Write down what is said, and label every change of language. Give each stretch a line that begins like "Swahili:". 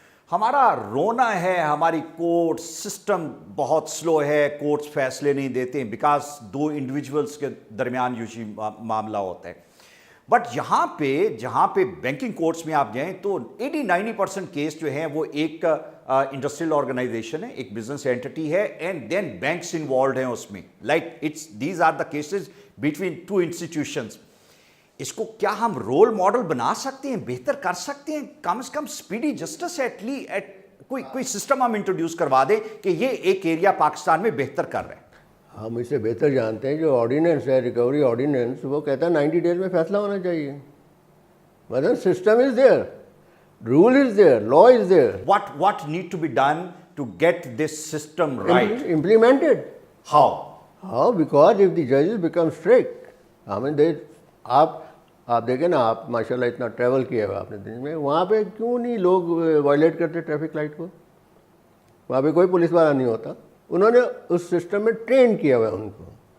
Urdu: ہمارا رونا ہے ہماری کورٹ سسٹم بہت سلو ہے, کورٹس فیصلے نہیں دیتے ہیں بیکاز 2 انڈیویجولس کے درمیان یوزلی معاملہ ہوتا ہے. بٹ یہاں پہ جہاں پہ بینکنگ کورٹس میں آپ جائیں تو 80-90% کیس جو ہیں وہ ایک انڈسٹریل آرگنائزیشن ہے, ایک بزنس اینٹی ہے, اینڈ دین بینکس انوالوڈ ہیں اس میں.
English: Like these are the cases between 2 institutions.
Urdu: اس کو کیا ہم رول ماڈل بنا سکتے ہیں, بہتر کر سکتے ہیں, کم از کم اسپیڈی جسٹس کوئی سسٹم ہم انٹروڈیوس کروا دیں کہ یہ ایک ایریا پاکستان میں بہتر کر رہے ہیں؟ ہم اس سے بہتر جانتے ہیں. جو آرڈیننس ہے, ریکوری آرڈیننس, وہ کہتا ہے 90 ڈیز میں فیصلہ ہونا چاہیے.
English: مطلب system is there, rule is there, law is there. What need to be done to get this system right? Implemented. How? Because if the judges become strict, I mean
Urdu: آپ دیکھیں نا, آپ ماشاء اللہ اتنا ٹریول کیا ہے آپ نے دن میں, وہاں پہ کیوں نہیں لوگ وائلیٹ کرتے ٹریفک لائٹ کو؟ वहाँ पे कोई पुलिस वाला नहीं होता, उन्होंने उस सिस्टम में ट्रेन किया हुआ है उनको।